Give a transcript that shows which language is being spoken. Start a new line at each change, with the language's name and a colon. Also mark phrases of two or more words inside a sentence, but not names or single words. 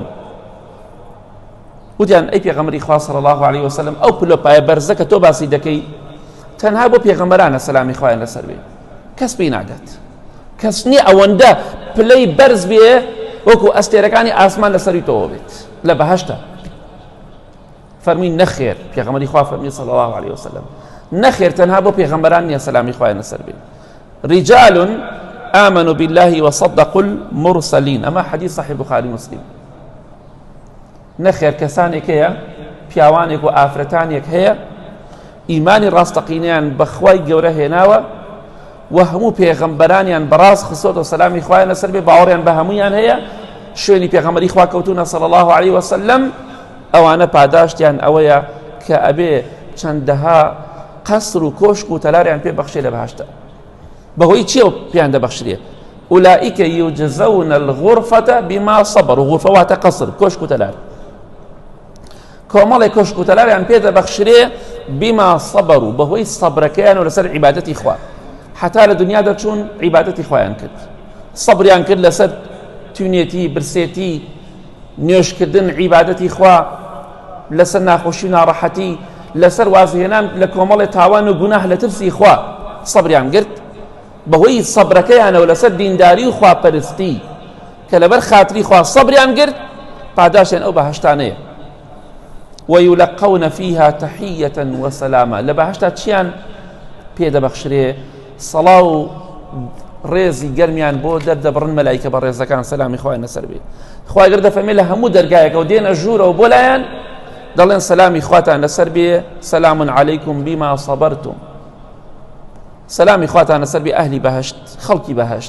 Central Kurdish: وتیان ئەی پێغەمبەری خوا
Arabic: صلی الله علیه وسلم
Central Kurdish: ئەو پلۆپایە بەرزە کە تۆ باسی دەکەی تەنها بۆ پێغەمبەرانە سەلامی خوایان لەسەر بێ، کەس پێی ناگات، کەس نییە ئەوەندە پلەی بەرز بێ وەکو ئەستێرەکانی ئاسمان لە سەروی تۆوە بێت لە بەهەشتا. فەرمووی نەخێر، پێغەمبەری خوا فەرمی
Arabic: صلی الله علیه وسلم
Central Kurdish: نەخێر تەنها بۆ پێغەمبەران نییە سەلامی خوایان لەسەر بێ.
Arabic: رجال آمنوا بالله وصدقوا المرسلين،
Central Kurdish: ئەمە حەدیث صحیح بوخاری مسلم. نەخێر کەسانێک هەیە، پیاوانێک و ئافرەتانێک هەیە ئیمانی ڕاستەقینەیان بە خوای گەورە هێناوە و هەموو پێغەمبەرانیان بەڕاست خستۆتە سەلامی خوایان لەسەر بێ، باوەڕیان بە هەموویان هەیە، شوێنی پێغەمبەری خوا کەوتونە
Arabic: صلی الله علیه وسلم.
Central Kurdish: ئەوانە پاداشتیان ئەوەیە کە ئەبێ چەندەها قەسر و کۆشک و تەلاریان پێ بەخشێ لە بەهەشتا. بەهۆی چیە پیان دەبەخشرێ؟
Arabic: ئولائیکە یوجزون الغرفة بما صبروا،
Central Kurdish: غرفە واتە قەسر، کۆشک و تەلار، کۆمەڵێک کۆشک و تەلاریان پێ دەبەخشرێ
Arabic: بما صبروا،
Central Kurdish: بەهۆی سەبرەکەیان و لەسەر عیبادەتی خوا. حتا لە دنیادا چوون عیبادەتی خوایان کرد، سەبریان کرد لەسەر توێنێتی، برسێتی، نوێشکردن، عیبادەتی خوا، لەسەر ناخۆشی و ناڕەحەتی، لەسەر وازهێنان لە کۆمەڵی تاوان و گوناه لە ترسی خوا سەبریان کرد. بەهۆی سەبرەکەیانەوە لەسەر دینداری و خواپەرستی کە لەبەر خاتری خوا سەبریان کرد، پاداشیان ئەو بەهەشتانەیە.
Arabic: ويلقون فيها تحية وسلاما،
Central Kurdish: لە بەهەشتا چیان پێ دەبەخشرێ؟ سەڵاو و ڕێزی گەرمیان بۆ دەردەبڕن مەلایکە بە ڕێزەکان سەلامی خوایان لەسەر بێ. خوای گەورە دەفەرمێ لە هەموو دەرگایەکە و دێنە ژوورەوە بۆ لایەن دەڵێن سەلامی خواتان لەسەر بێ،
Arabic: سەلام عەلەیکم بیما صەبەرتم،
Central Kurdish: سەلامی خواتان لەسەر بێ ئەهلی بەهەشت، خەڵکی بەهەشت.